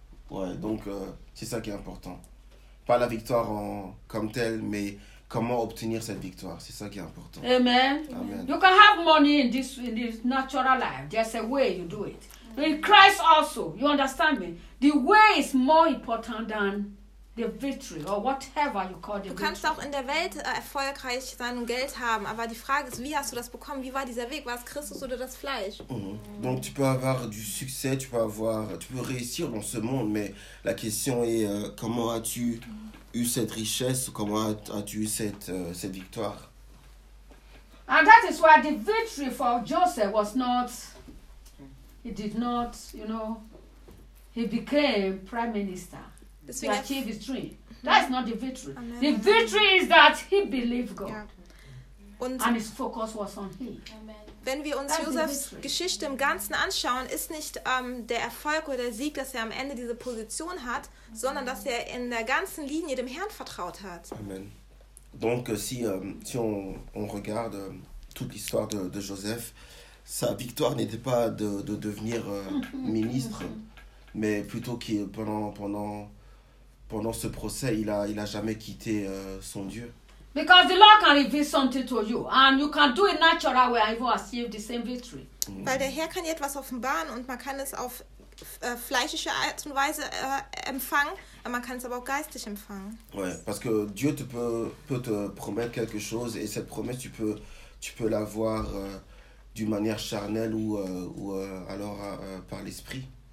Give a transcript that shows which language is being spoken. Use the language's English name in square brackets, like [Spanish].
[French] Ouais, donc c'est ça qui est important. Pas la victoire en comme telle, mais comment obtenir cette victoire, c'est ça qui est important. Amen. Amen. [English] You can have money in this natural life. There's a way you do it. In Christ also, you understand me? The way is more important than the victory or whatever you call it. [German] Du kannst auch in der Welt erfolgreich sein und Geld haben, aber die Frage ist, wie hast du das bekommen? Wie war dieser Weg? War es Christus oder das Fleisch? Mm-hmm. [French] Donc tu peux avoir du succès, tu peux réussir dans ce monde, mais la question est comment as-tu eu cette richesse, comment as-tu eu cette victoire? [English] And that is why the victory for Joseph was not, he did not, you know, he became prime minister. To achieve his dream. That is not the victory. Amen. The victory is that he believed God. Yeah. And his focus was on him. Amen. [German] Wenn wir uns Josefs Geschichte im Ganzen anschauen, ist nicht der Erfolg oder der Sieg, dass er am Ende diese Position hat, sondern dass er in der ganzen Linie dem Herrn vertraut hat. Amen. [French] Donc si on regarde toute l'histoire de Joseph, sa victoire n'était pas de devenir ministre, mais plutôt qu'il pendant ce procès, il a jamais quitté son Dieu. [English] Because the Lord can reveal something to you, and you can do it natural way and even achieve the same victory. [German] Weil der Herr kann dir etwas offenbaren und man kann es auf fleischliche Art und Weise empfangen, aber man kann es aber auch geistig empfangen. [French] Ouais, parce que Dieu peut te promettre quelque chose et cette promesse tu peux l'avoir d'une manière charnelle ou alors par l'esprit.